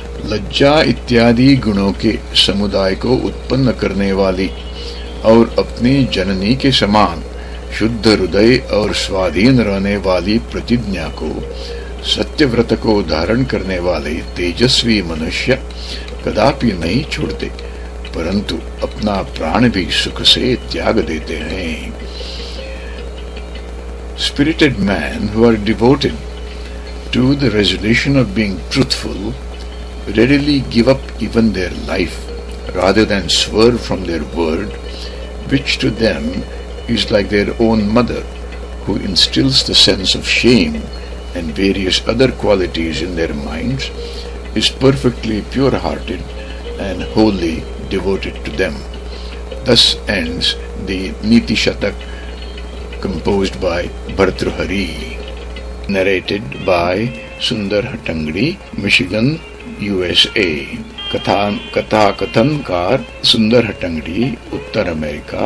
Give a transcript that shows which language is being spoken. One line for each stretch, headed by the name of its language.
Hindi: लज्जा इत्यादि गुणों के समुदाय को उत्पन्न करने वाली और अपनी जननी के समान शुद्ध हृदय और स्वाधीन रहने वाली प्रतिज्ञा को सत्यव्रत को धारण करने वाले तेजस्वी मनुष्य कदापि नहीं छोड़ते, परंतु अपना प्राण भी सुख से त्याग देते हैं।
English: Spirited men who are devoted to the resolution of being truthful readily give up even their life rather than swerve from their word, which to them is like their own mother, who instills the sense of shame and various other qualities in their minds, is perfectly pure-hearted and wholly devoted to them. Thus ends the Niti Shatak composed by Bhartruhari, narrated by Sundar Hattangdi, Michigan, USA।
Hindi: कथा कथनकार सुंदर हट्टंगडी, उत्तर America.